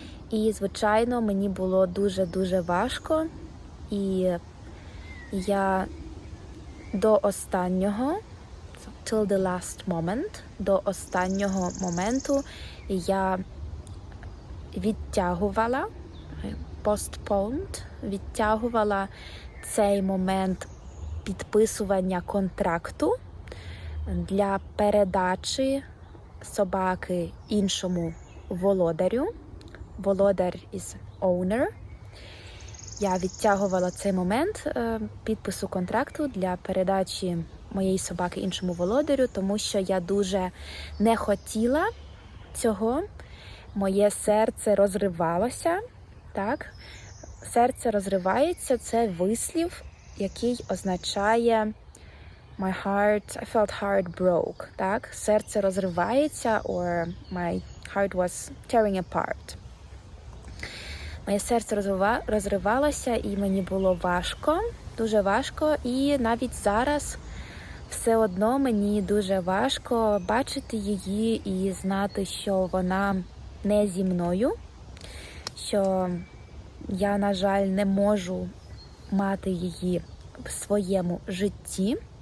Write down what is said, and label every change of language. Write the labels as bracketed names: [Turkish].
[Ukrainian] І, звичайно, мені було дуже-дуже важко, і я до останнього, [English] till the last moment, [Ukrainian] до останнього моменту я відтягувала, [English] postponed, [Ukrainian] відтягувала цей момент підписування контракту для передачі собаки іншому володарю. [English] Володар is owner. [Ukrainian] Я відтягувала цей момент підпису контракту для передачі моєї собаки іншому володарю, тому що я дуже не хотіла цього. Моє серце розривалося, так? Серце розривається – це вислів, який означає [English] I felt heart broke, [Ukrainian] так? Серце розривається, [English] or my heart was tearing apart. [Ukrainian] Моє серце розривалося, і мені було важко, дуже важко. І навіть зараз все одно мені дуже важко бачити її і знати, що вона не зі мною, що я, на жаль, не можу мати її в своєму житті.